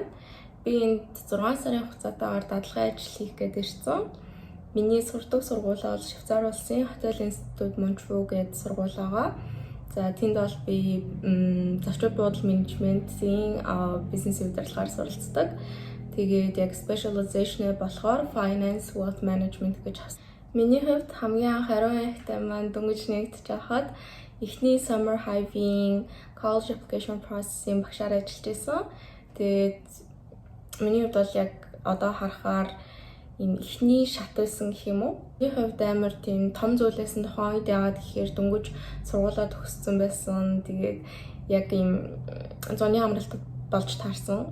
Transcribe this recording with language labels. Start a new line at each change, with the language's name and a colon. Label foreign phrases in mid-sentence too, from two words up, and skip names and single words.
Mongolian: Би энд 6 сарын хугацаатаагаар дадлагын ажил хийх гээд ирсэн. Миний сурдаг сургууль бол Швейцар улсын Хотел Институт Монтрeux гэдэг сургууль байгаа. За тэнд бол би зочид буудал менежментийн бизнес удирдлагаар суралцдаг. Тэгээд яг specialization болохоор
English: finance wealth management
Mongolian: гэж авсан. Миний хувьд хамгийн анх ариун ихтэй маань дөнгөж нэгдэж байхад эхний
English: summer hive-
Mongolian: ийн
English: college application process-
Mongolian: ийн багшаар ажиллаж байсан. Тэгээд миний хувьд бол яг одоо харахаар ийм эхний шат байсан гэх юм уу. Миний хувьд амар тийм том зүйлээс нь тухайн үед яагаад гэхээр дөнгөж сургуулаа төгссөн байсан. Тэгээд яг ийм зуны амралтад болж таарсан.